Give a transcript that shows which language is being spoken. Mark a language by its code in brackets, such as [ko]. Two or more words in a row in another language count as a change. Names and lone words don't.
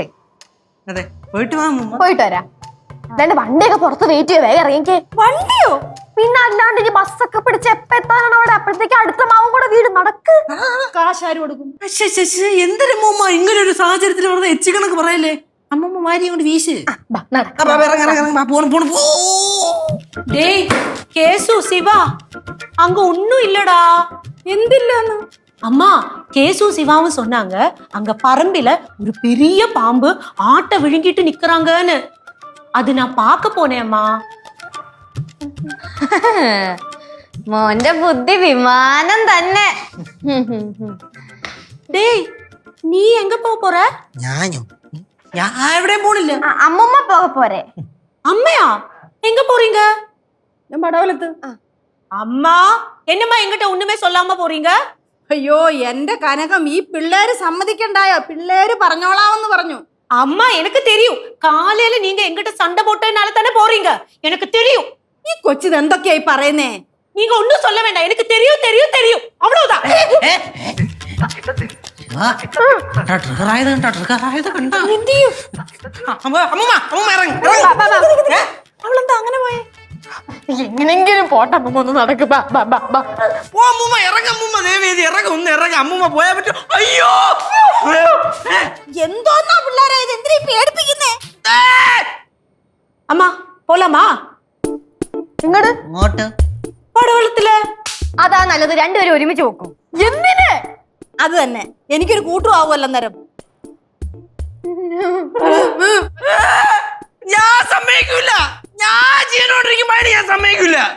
[ml] അതെ, പോയിട്ട് വാ അമ്മൂമ്മ. പോയിട്ട് വരാം. അല്ലാണ്ട് വണ്ടിയൊക്കെ പുറത്ത് വെയിറ്റ് ചെയ്യോ? വേഗം ഇറങ്ങിക്കേ. വണ്ടിയോ? പിന്നെ അല്ലാണ്ട് ഈ ബസ്സൊക്കെ പിടിച്ച് എപ്പ എത്താനാണ് അവിടെ? അപ്പോഴത്തേക്ക് അടുത്ത മാവും കൂടെ വീട്. നടക്ക്. കാശാര് കൊടുക്കും? എന്തൊരു അമ്മൂമ്മ ഇങ്ങനെ ഒരു സാഹചര്യത്തിൽ വെറുതെ എച്ചി കണക്ക് പറയല്ലേ? അമ്മൂമ്മ വാരി കൊണ്ട് വീശ്. [ta] டேய் கேசு சிவா அங்க ஒண்ணும் இல்லடா. [ml] എന്തില്ലാന്ന്? [ta] அம்மா கேசு சிவாவும் சொன்னாங்க அங்க பரம்பில ஒரு பெரிய பாம்பு ஆட்டை விழுங்கிட்டு நிக்கறாங்கன்னு. அது நான் பார்க்க போனேன் அம்மா. [ml] മോന്റെ ബുദ്ധി വിമാനം തന്നെ. [ta] டேய் நீ எங்க போற? [ml] ഞാനോ? ഞാൻ എവിടെയും പോണില്ല. അമ്മൂമ്മ പോക പോരെ? [ta] அம்மையா எங்க போறீங்க? [ml] ഞാൻ പടവലത്ത്. [ta] அம்மா என்னம்மா எங்கிட்ட ஒண்ணுமே சொல்லாம போறீங்க? [ml] അയ്യോ എന്റെ കനകം, ഈ പിള്ളേര് സമ്മതിക്കണ്ടായോ? പിള്ളേര് പറഞ്ഞോളാമെന്ന് പറഞ്ഞു. [ta] அம்மா எனக்கு தெரியும், காலையில நீங்க எங்கிட்ட சண்டை போட்டதுனால தானே போறீங்க. எனக்கு தெரியும். [ml] ഈ കൊച്ചിത് എന്തൊക്കെയായി പറയുന്നേ? [ta] நீங்க ஒண்ணும் சொல்ல வேண்டாம். எனக்கு தெரியும் தெரியும் தெரியும், அவ்வளவுதான். [ml] അവളെന്താ അങ്ങനെ പോയേ? എങ്ങനെങ്കിലും പോട്ടെ അമ്മൂമ്മ. ഒന്ന് നടക്ക്. അമ്മൂമ്മ പോയാ പറ്റും. അയ്യോ, എന്തോന്നാ പിള്ളേരെ ഇത്? എന്തിനാ പേടിപ്പിക്കുന്നേ? [ta] அம்மா போலாமா? [ml] ഇങ്ങോട്ട് പടവലത്തില്. അതാ നല്ലത്, രണ്ടുപേരും ഒരുമിച്ച് നോക്കും. എന്തിന്? അത് തന്നെ, എനിക്കൊരു കൂട്ടും ആവുമല്ലോ അന്നേരം. ഞാൻ സമ്മതിക്കൂല. ഞാൻ ജീവനോണ്ടിരിക്കുമ്പോ ഞാൻ സമ്മതിക്കൂല.